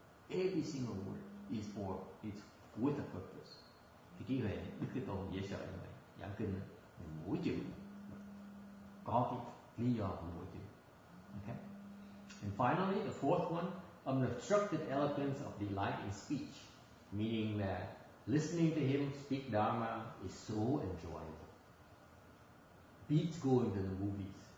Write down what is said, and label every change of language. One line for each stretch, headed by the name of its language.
English: Every single word is with a purpose.
Vietnamese: Thì trí huệ Đức Thế Tôn dễ sợ như vậy, giảng kinh mỗi chữ có cái lý do của mỗi chữ.
English: Okay. And finally, the fourth one, unobstructed eloquence of delight in speech, meaning that listening to him speak Dharma is so enjoyable. Beats going to the movies.